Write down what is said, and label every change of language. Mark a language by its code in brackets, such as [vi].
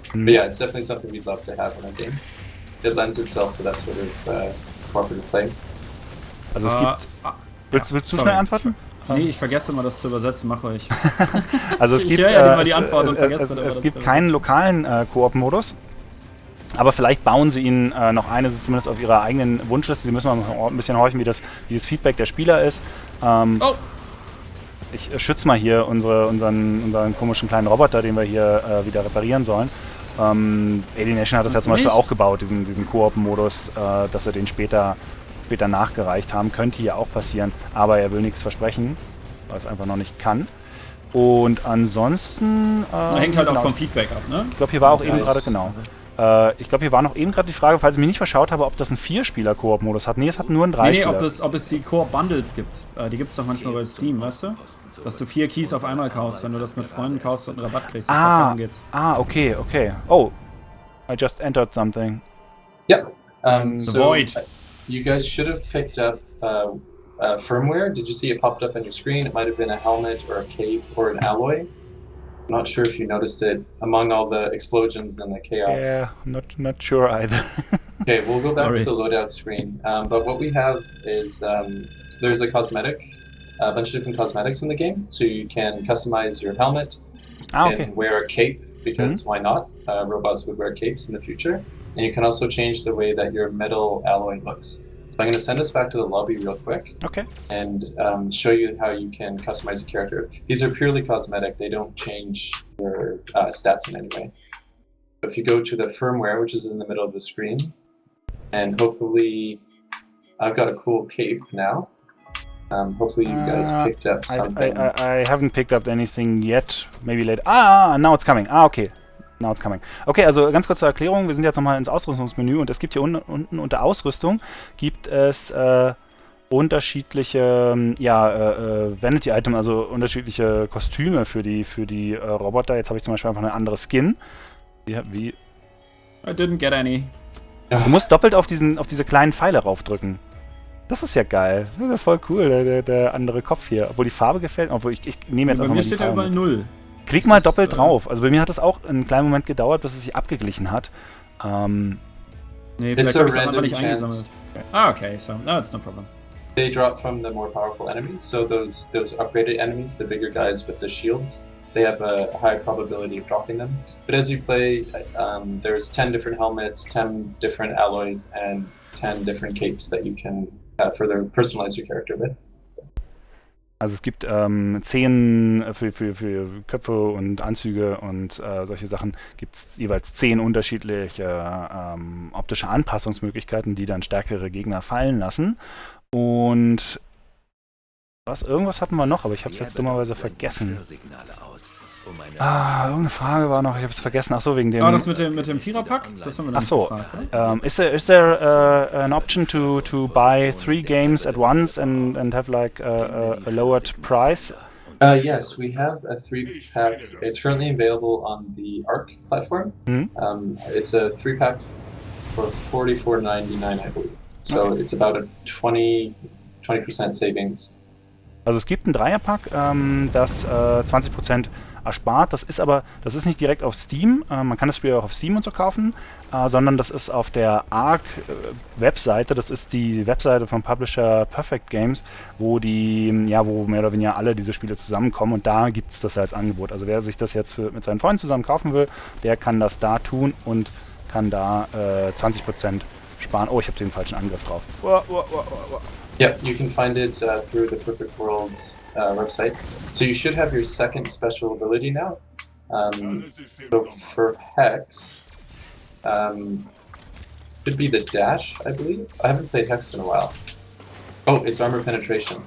[en] But yeah, it's definitely something we'd love to have in our game. It lends itself to that sort of cooperative play. [de] Also es gibt... Willst du schnell antworten? Nee, ich vergesse immer, das zu übersetzen, mache ich. Also es gibt, es gibt keinen lokalen Koop-Modus, aber vielleicht bauen sie ihn noch ein, es ist zumindest auf ihrer eigenen Wunschliste. Sie müssen mal ein bisschen horchen, wie das Feedback der Spieler ist. Ich schütze mal hier unseren komischen kleinen Roboter, den wir hier wieder reparieren sollen. Alienation hat das ja zum Beispiel auch gebaut, diesen Koop-Modus, dass er den später nachgereicht haben. Könnte hier auch passieren, aber er will nichts versprechen, weil es einfach noch nicht kann. Und ansonsten... hängt halt auch vom Feedback ab, ne? Ich glaube, hier war auch eben gerade, genau. Ich glaube, hier war noch eben gerade die Frage, falls ich mich nicht verschaut habe, ob das einen 4-Spieler-Koop-Modus hat. Nee, es hat nur einen 3-Spieler. Nee, ob es die Koop-Bundles gibt. Die gibt es doch manchmal bei Steam, weißt du? Dass du 4 Keys auf einmal kaufst, wenn du das mit Freunden kaufst und einen Rabatt kriegst. Okay. [en] Oh, I just entered something. Yep. The Void. You guys should have picked up firmware. Did you see it popped up on your screen? It might have been a helmet or a cape or an alloy. I'm not sure if you noticed it among all the explosions and the chaos. Yeah, not sure either. Okay, we'll go back to the loadout screen. But what we have is there's a bunch of different cosmetics in the game. So you can customize your helmet and wear a cape, because why not? Robots would wear capes in the future. And you can also change the way that your metal alloy looks. So I'm going to send us back to the lobby real quick. Okay. And show you how you can customize a character. These are purely cosmetic. They don't change your stats in any way. So if you go to the firmware, which is in the middle of the screen, and hopefully I've got a cool cape now. Hopefully you guys picked up something. I haven't picked up anything yet. Maybe later. Now it's coming. Okay. Now it's coming. [de] Okay, also ganz kurz zur Erklärung. Wir sind jetzt nochmal ins Ausrüstungsmenü und es gibt hier unten unter Ausrüstung gibt es unterschiedliche Vanity-Items, also unterschiedliche Kostüme für die Roboter. Jetzt habe ich zum Beispiel einfach eine andere Skin. Wie? [en] I didn't get any. [de] Du musst doppelt auf diese kleinen Pfeile raufdrücken. Das ist ja geil. Das ist ja voll cool, der andere Kopf hier. Obwohl die Farbe gefällt. Obwohl ich nehme jetzt einfach mal die Farbe. Bei mir steht ja überall 0. Klick mal doppelt drauf. Also bei mir hat es auch einen kleinen Moment gedauert, bis es sich abgeglichen hat. Nee, vielleicht habe ich es einfach nicht eingesammelt. [en] Okay, so no, it's no problem. They drop from the more powerful enemies, so those upgraded enemies, the bigger guys with the shields, they have a high probability of dropping them. But as you play, there's 10 different helmets, 10 different alloys, and 10 different capes that you can further personalize your character with. [de] Also es gibt 10 für Köpfe und Anzüge und solche Sachen gibt es jeweils 10 unterschiedliche optische Anpassungsmöglichkeiten, die dann stärkere Gegner fallen lassen. Und irgendwas hatten wir noch, aber ich habe es jetzt dummerweise vergessen. Irgendeine Frage war noch, ich habe es vergessen. Achso, wegen dem... das mit dem Viererpack? Das haben wir noch nicht gefragt. [en] Is there an option to buy 3 games at once and have like a lowered price? Yes, we have a 3-pack. It's currently available on the Arc platform. It's a 3-pack for $44.99, I believe. So it's about a 20% savings. [de] Also es gibt ein Dreierpack, das 20% erspart. Das ist nicht direkt auf Steam. Man kann das Spiel auch auf Steam und so kaufen, sondern das ist auf der Arc-Webseite. Das ist die Webseite vom Publisher Perfect Games, wo wo mehr oder weniger alle diese Spiele zusammenkommen, und da gibt es das als Angebot. Also wer sich das jetzt mit seinen Freunden zusammen kaufen will, der kann das da tun und kann da 20% sparen. Oh, ich habe den falschen Angriff drauf. [en] Yeah, you can find it through the Perfect World website. So you should have your second special ability now. So for Hex, should be the dash, I believe. I haven't played Hex in a while. Oh, it's armor penetration.